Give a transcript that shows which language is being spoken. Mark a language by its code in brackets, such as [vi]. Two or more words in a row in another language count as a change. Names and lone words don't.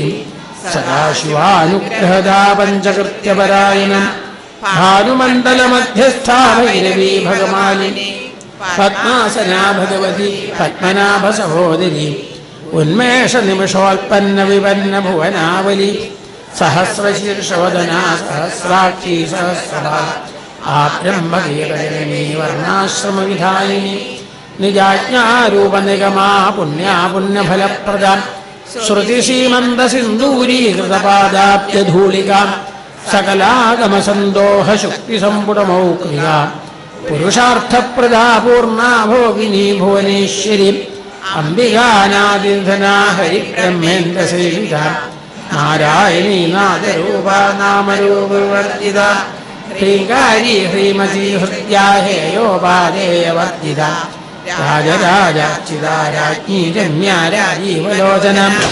[sa] സദാശിവാനുഗ്രഹദാ പഞ്ചകൃത്യപരായണം ഭാനുമണ്ഡലമധ്യസ്ഥാ ഭൈരവീ ഭഗമാലിനി പത്മാസനാ ഭഗവതി പത്മനാഭ സഹോദരി ഉന്മേഷ നിമിഷോൽപ്പന്ന വിപന്ന ഭുവനാവലി സഹസ്രശീർഷവദനാ സഹസ്രാക്ഷി സഹസ്രഭാ ആ ബ്രഹ്മകീർത്തനീ വർണ്ണാശ്രമവിധായിനി നിജാജ്ഞാരൂപനിഗമാ പുണ്യാ പുണ്യഫലപ്രദാം ശ്രുതിസീമന്തസിന്ദൂരീകൃതപാദാബ്ജധൂളികാം सकलागमसन्दोहशुक्तिसम्पुटमौक्तिका पुरुषार्थप्रदा पूर्णा भोगिनी भुवनेश्वरी अम्बिकानादिधना हरिब्रह्मेन्द्रसेविता नारायणी नादरूपा नामरूपवर्जिता ह्रीङ्कारी ह्रीमती हृद्या हेयोपादेयवर्जिता राजराजार्चिता राज्ञी रम्या राजीवलोचना